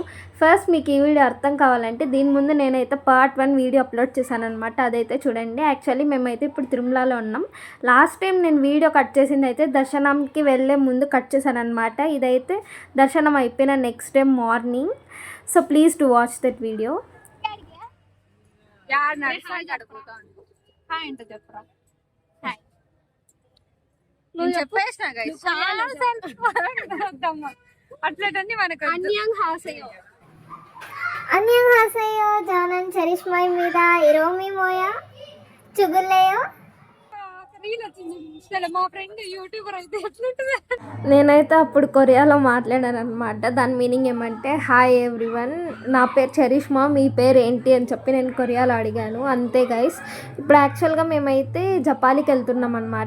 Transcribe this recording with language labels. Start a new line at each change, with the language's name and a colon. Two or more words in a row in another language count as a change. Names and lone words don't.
Telugu: ఫస్ట్ మీకు ఈ వీడియో అర్థం కావాలంటే దీని ముందు నేనైతే
English: part 1 video upload
Telugu: చేశాను అనమాట. అదైతే చూడండి. యాక్చువల్లీ మేమైతే ఇప్పుడు తిరుమలలో ఉన్నాం.
English: last time
Telugu: నేను వీడియో కట్ చేసింది అయితే దర్శనంకి వెళ్ళే ముందు కట్ చేశాను అనమాట. ఇదైతే దర్శనం అయిపోయిన
English: next day morning. so please to watch that video.
Korean: 안녕하세요. 저는 제리스마입니다. 이름이 뭐야? 죽을래요?
Telugu: నేనైతే అప్పుడు కొరియాలో మాట్లాడాను అనమాట. దాని మీనింగ్ ఏమంటే
English: hi everyone,
Telugu: నా పేరు చరిష్మా, మీ పేరు ఏంటి అని చెప్పి నేను కొరియాలో అడిగాను. అంతే గైస్. ఇప్పుడు యాక్చువల్గా మేమైతే జపాలికి వెళ్తున్నాం అనమాట.